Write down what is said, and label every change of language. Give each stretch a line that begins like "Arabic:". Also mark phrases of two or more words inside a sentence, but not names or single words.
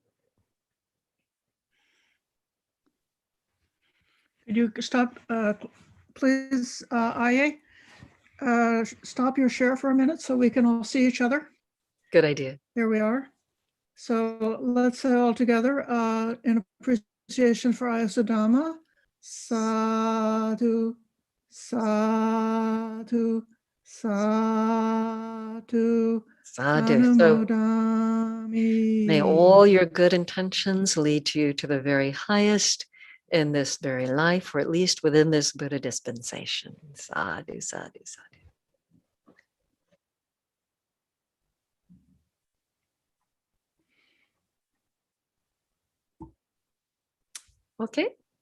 English: Could you stop, please, Ayya? Stop your share for a minute so we can all see each other. Good idea. Here we are. So let's say all together in appreciation for Ayya Sudhamma.
Pali: Sadhu, sadhu, sadhu. Sadhu. So Anumodami.
English: may all your good intentions lead you to the very highest in this very life, or at least within this Buddha dispensation.
Pali: Sadhu, sadhu, sadhu.
English: Okay.